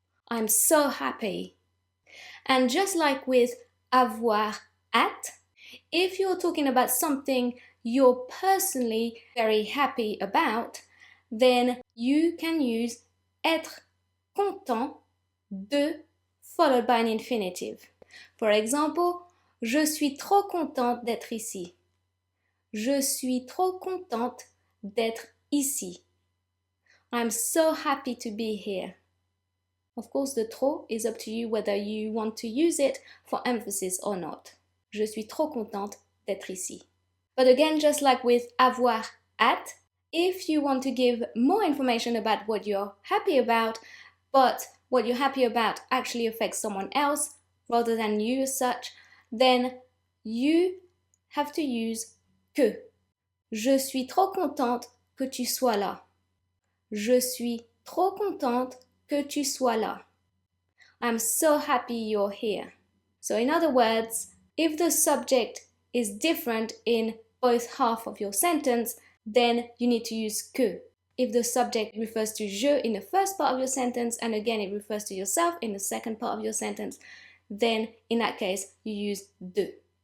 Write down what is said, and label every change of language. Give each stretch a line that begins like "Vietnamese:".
English: I'm so happy. And just like with
French: avoir, être,
English: if you're talking about something you're personally very happy about, then you can use
French: être content de
English: followed by an infinitive. For example,
French: je suis trop contente d'être ici. Je suis trop contente d'être ici.
English: I'm so happy to be here. Of course, the trop is up to you whether you want to use it for emphasis or not.
French: Je suis trop contente d'être ici.
English: But again, just like with avoir, être, if you want to give more information about what you're happy about, but what you're happy about actually affects someone else rather than you as such, then you have to use que.
French: Je suis trop contente que tu sois là. Je suis trop contente que tu sois là.
English: I'm so happy you're here. So in other words, if the subject is different in both half of your sentence, then you need to use que. If the subject refers to je in the first part of your sentence, and again it refers to yourself in the second part of your sentence, then in that case you use de.